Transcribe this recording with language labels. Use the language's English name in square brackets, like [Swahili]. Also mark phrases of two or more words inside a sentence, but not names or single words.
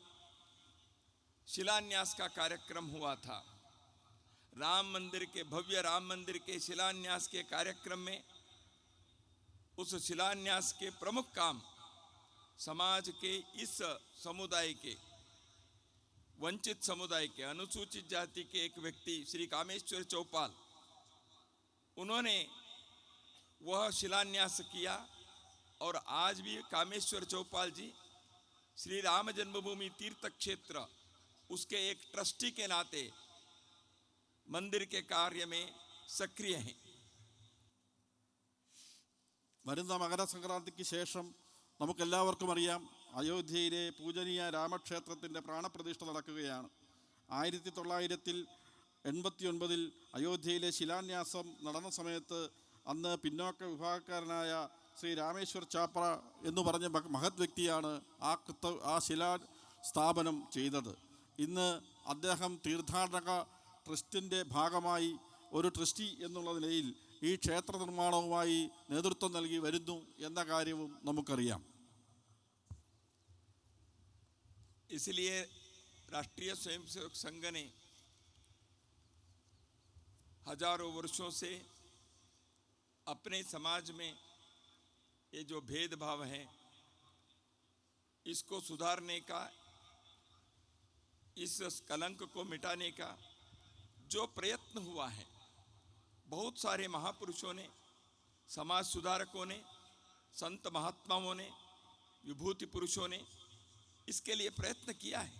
[Hindi] शिलान्यास का कार्यक्रम हुआ था, राम मंदिर के भव्य राम मंदिर के शिलान्यास के कार्यक्रम में उस शिलान्यास के प्रमुख काम समाज के इस समुदाय के, वंचित समुदाय के, अनुसूचित जाति के एक व्यक्ति श्री कामेश्वर चौपाल, उन्होंने वह शिलान्यास किया। और आज भी कामेश्वर चौपाल जी श्री राम जन्मभूमि तीर्थ क्षेत्र उसके एक ट्रस्टी के नाते मंदिर के कार्य में सक्रिय हैं. [Malayalam] വരുന്ന മകരസംക്രാന്തിക്ക് ശേഷം നമുക്കെല്ലാവർക്കും അറിയാം, അയോധ്യയിലെ പൂജനീയ രാമക്ഷേത്രത്തിൻ്റെ പ്രാണപ്രതിഷ്ഠ നടക്കുകയാണ്. 1989 അയോധ്യയിലെ ശിലാന്യാസം നടന്ന സമയത്ത് അന്ന് പിന്നോക്ക വിഭാഗക്കാരനായ ശ്രീ രാമേശ്വർ ചാപ്ര എന്ന് പറഞ്ഞ മഹത് വ്യക്തിയാണ് ആ ശിലാ സ്ഥാപനം ചെയ്തത്. ഇന്ന് അദ്ദേഹം തീർത്ഥാടക ട്രസ്റ്റിൻ്റെ ഭാഗമായി ഒരു ട്രസ്റ്റി എന്നുള്ള നിലയിൽ ഈ ക്ഷേത്ര നിർമ്മാണവുമായി നേതൃത്വം നൽകി വരുന്നു എന്ന കാര്യവും നമുക്കറിയാം. [Hindi] इसलिए राष्ट्रीय स्वयंसेवक संघ ने हजारों वर्षों से अपने समाज में ये जो भेदभाव है इसको सुधारने का, इस कलंक को मिटाने का जो प्रयत्न हुआ है, बहुत सारे महापुरुषों ने, समाज सुधारकों ने, संत महात्माओं ने, विभूति पुरुषों ने इसके लिए प्रयत्न किया है.